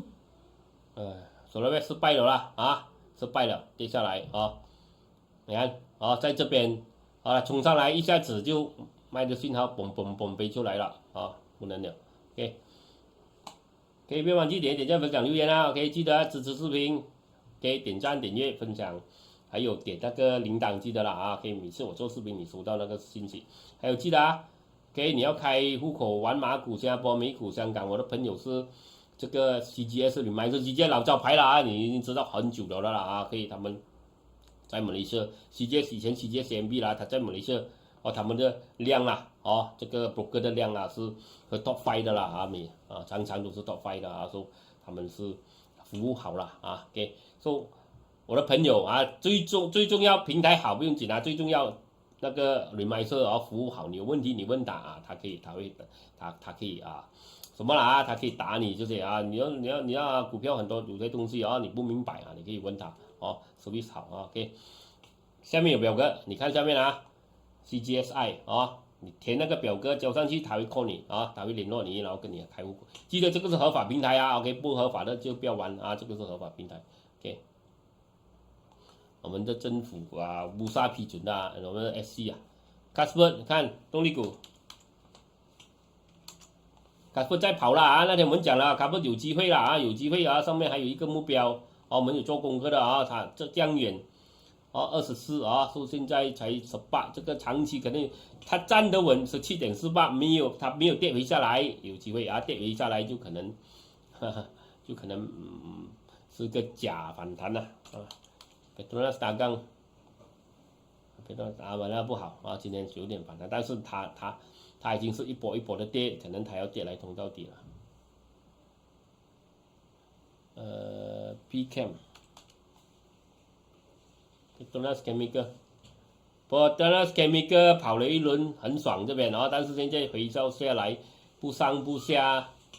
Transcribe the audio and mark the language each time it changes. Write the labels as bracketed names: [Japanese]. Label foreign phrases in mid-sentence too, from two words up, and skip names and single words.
[Chinese] SolarWest 失敗了啦失敗了，跌下來你看在這邊衝上來一下子就賣的信號嘣飛出來了不能了。OK， 可以別忘記點讚、分享、留言OK， 記得支持視頻，點讚、點閱、分享。還有點那個鈴鐺記得啦可以每次我做視頻你收到那個信息。還有記得OK， 你要開戶口玩馬股、新加坡、美股、香港，我的朋友是這個 CGS 你買這 CGS 老招牌了你已經知道很久了啦可以他們在馬來西亞 CGS 以前 CGS CMB 啦，他在馬來西亞他們的量啦這個 broker 的量是和 top 5的啦常常都是 top 5的說他們是服務好啦 [English] OK， so [Chinese] 我的朋友最重要平台好不用緊最重要那個 reminder 服務好，你有問題你問他他可以什麼啦他可以打你就是你要股票很多有些東西你不明白你可以問他service 好OK。下面有表格，你看下面CGSI 你填那個表格交上去，他會 call 你他會聯絡你，然後跟你開戶。記得這個是合法平台 OK，不合法的就不要玩這個是合法平台 OK。我們的政府烏沙批准我們的 SC Casper 你看動力股 Casper 在跑啦那天我們講了 Casper 有機會啦有機會上面還有一個目標我們有做功課的它這江遠24說現在才18，這個長期可能它站得穩17.48，它沒有跌回下來，有機會跌回下來就可能是個假反彈了Petronas 打槓 Petronas 打完了不好今天有點反彈，但是它已經是一波一波的跌，可能它要跌來通到底了。PChem Petronas Chemical 跑了一輪很爽這邊但是現在回調下來不上不下